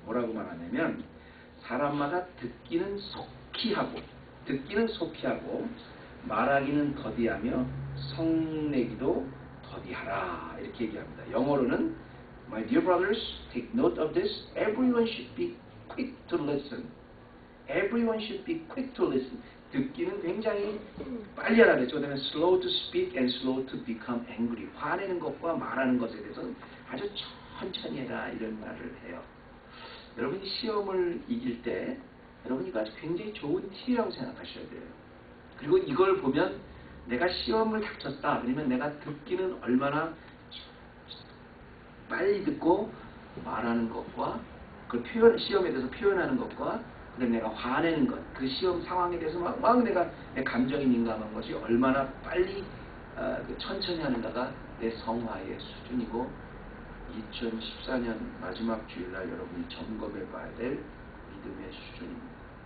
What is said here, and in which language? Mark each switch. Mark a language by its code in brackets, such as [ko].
[ko] 뭐라고 말하냐면, 사람마다 듣기는 속히 하고 말하기는 더디하며 성내기도 더디하라, 이렇게 얘기합니다. 영어로는 [en] My dear brothers, take note of this. Everyone should be quick to listen. Everyone should be quick to listen. [ko] 듣기는 굉장히 빨리 하라 그랬죠. 그다음에 [en] slow to speak and slow to become angry. [ko] 화내는 것과 말하는 것에 대해서는 아주 천천히 해라, 이런 말을 해요. 여러분이 시험을 이길 때 여러분이 아주 굉장히 좋은 팁이라고 생각하셔야 돼요. 그리고 이걸 보면 내가 시험을 닥쳤다. 그러면 내가 듣기는 얼마나 빨리 듣고 말하는 것과 그 시험에 대해서 표현하는 것과 그다음에 내가 화내는 것, 그 시험 상황에 대해서 막 내가 내 감정이 민감한 것이 얼마나 빨리 천천히 하는가가 내 성화의 수준이고 2014년 마지막 주일날 여러분이 점검해 봐야 될 믿음의 수준입니다.